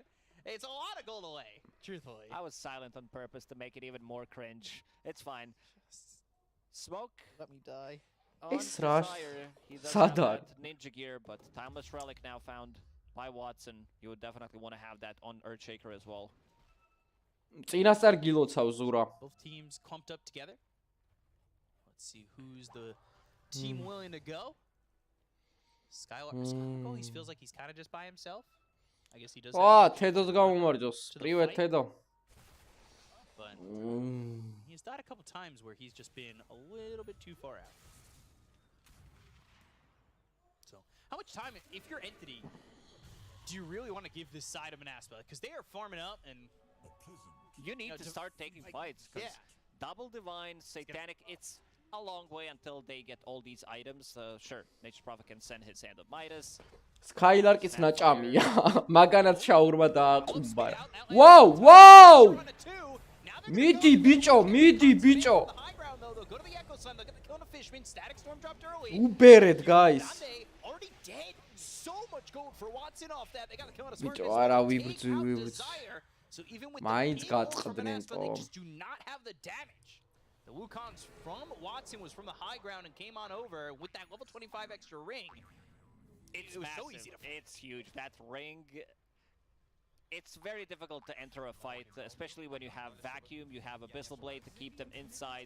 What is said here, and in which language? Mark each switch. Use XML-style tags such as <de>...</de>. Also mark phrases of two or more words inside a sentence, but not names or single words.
<en>It's a lot of gold away, truthfully. I was silent on purpose to make it even more cringe. It's fine. Smoke. Let me die. It's rush. He does have that ninja gear, but Timeless Relic now found by Watson. You would definitely want to have that on Earthshaker as well.</en> <ka>წინასწარ გილოცავ ზურა.</ka> <en>Both teams clumped up together. Let's see who's the team willing to go. Skylar, he feels like he's kind of just by himself. I guess he does.</en> <ka>თედოს გამომარჯოს. პრივეტ თედო.</ka> <en>But he's died a couple times where he's just been a little bit too far out. So, how much time, if you're Entity, do you really want to give this side of Manaspa? Because they are farming up and you need to start taking fights. Yeah. Double Divine, Satanic, it's a long way until they get all these items. Sure, Nature's Prophet can send his hand of Midas.</en> <ka>Skylark's naჭამია. მაგანაც შაურმა დააყუბა. Wow! მიდი ბიჭო. უბერეთ,</ka> <en>guys. Already dead. So much gold for Watson off that. They got the kill on a</en> <ka>Bicho,</ka> <en>smart</en> <ka>არა</ka> <en>take</en> <ka>ვიბრძვი,</ka> <en>out</en> <ka>ვიბრძვი.</ka> <en>Desire. So even with</en> <ka>მაინც</ka> <en>the payload from</en> <ka>გაწყდნენ</ka> <en>Vanessa, they</en> <ka>თო.</ka> <en>just do not have the damage. The Wukongs from Watson was from the high ground and came on over with that level 25 extra ring. It's It was massive. so easy to It's huge. That ring. It's very difficult to enter a fight, especially when you have vacuum, you have Abyssal Blade to keep them inside.</en>